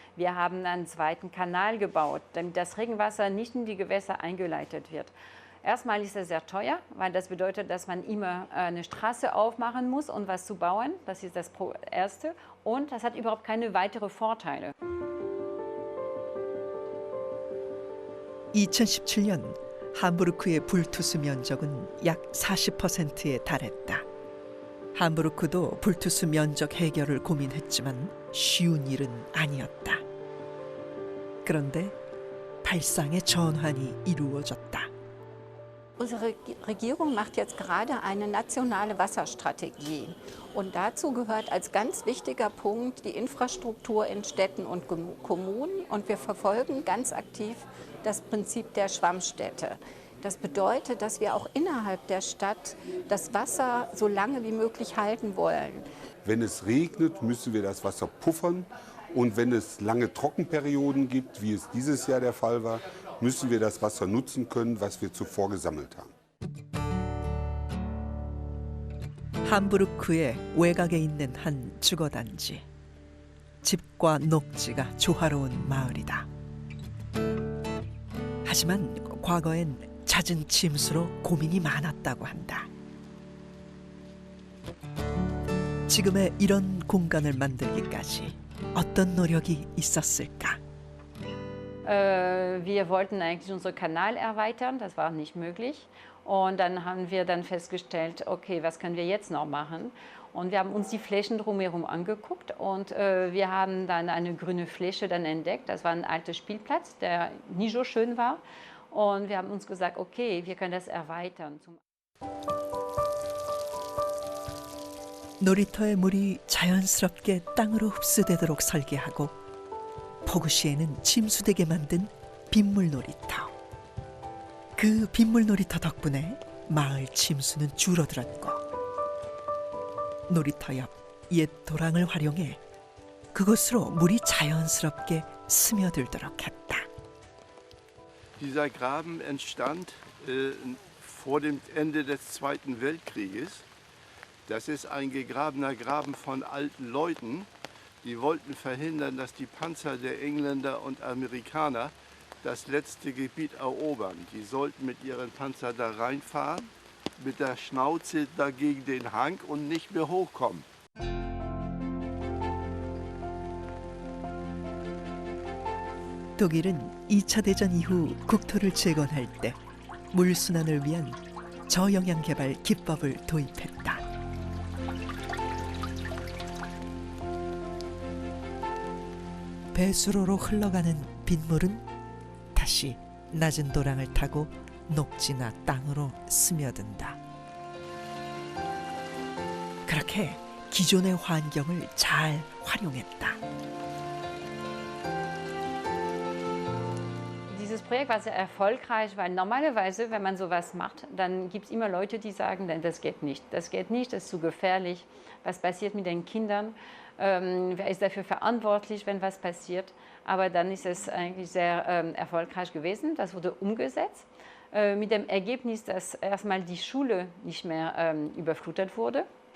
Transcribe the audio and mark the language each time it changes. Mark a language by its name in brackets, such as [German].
[German] Wir haben einen zweiten Kanal gebaut, damit das Regenwasser nicht in die Gewässer eingeleitet wird. Erstmal ist es sehr teuer, weil das bedeutet, dass man immer eine Straße aufmachen muss, um was zu bauen. Das ist das Erste. Und das hat überhaupt keine weiteren Vorteile. [Korean] 2017년 함부르크의 불투수 면적은 약 40%에 달했다. 함부르크도 불투수 면적 해결을 고민했지만 쉬운 일은 아니었다. 그런데 발상의 전환이 이루어졌다. [German] Unsere Regierung macht jetzt gerade eine nationale Wasserstrategie. Und dazu gehört als ganz wichtiger Punkt die Infrastruktur in Städten und Kommunen. Und wir verfolgen ganz aktiv das Prinzip der Schwammstädte. Das bedeutet, dass wir auch innerhalb der Stadt das Wasser so lange wie möglich halten wollen. Wenn es regnet, müssen wir das Wasser puffern. Und wenn es lange Trockenperioden gibt, wie es dieses Jahr der Fall war, müssen wir das Wasser nutzen können, was wir zuvor gesammelt haben. [Korean] 함부르크의 외곽에 있는 한 주거단지. 집과 녹지가 조화로운 마을이다. 하지만 과거엔 잦은 침수로 고민이 많았다고 한다. 지금의 이런 공간을 만들기까지 어떤 노력이 있었을까? [German] Wir wollten eigentlich unseren Kanal erweitern, das war nicht möglich. Und dann haben wir dann festgestellt, okay, was können wir jetzt noch machen? Und wir haben uns die Flächen drumherum angeguckt und wir haben dann eine grüne Fläche dann entdeckt. Das war ein alter Spielplatz, der nie so schön war. Und wir haben uns gesagt, okay, wir können das erweitern. [Korean] 놀이터의 물이 자연스럽게 땅으로 흡수되도록 설계하고 폭우 시에는 침수되게 만든 빗물 놀이터. 그 빗물 놀이터 덕분에 마을 침수는 줄어들었고 놀이터 옆 옛 도랑을 활용해 그곳으로 물이 자연스럽게 스며들도록 했다. [German] Dieser Graben entstand vor dem Ende des Zweiten Weltkrieges. Das ist ein gegrabener Graben von alten Leuten, die wollten verhindern, dass die Panzer der Engländer und Amerikaner das letzte Gebiet erobern. Die sollten mit ihren Panzern da reinfahren mit der Schnauze dagegen den Hang und nicht mehr hochkommen. [Korean] 독일은 2차 대전 이후 국토를 재건할 때 물순환을 위한 저영양 개발 기법을 도입했다. 배수로로 흘러가는 빗물은 다시 낮은 도랑을 타고 녹지나 땅으로 스며든다. 그렇게 기존의 환경을 잘 활용했다. [German] Dieses Projekt war sehr erfolgreich, weil normalerweise, wenn man sowas macht, dann gibt es immer Leute, die sagen, das geht nicht, das ist zu gefährlich, was passiert mit den Kindern, wer ist dafür verantwortlich, wenn was passiert. Aber dann ist es eigentlich sehr erfolgreich gewesen, das wurde umgesetzt, mit dem Ergebnis, dass erstmal die Schule nicht mehr überflutet wurde.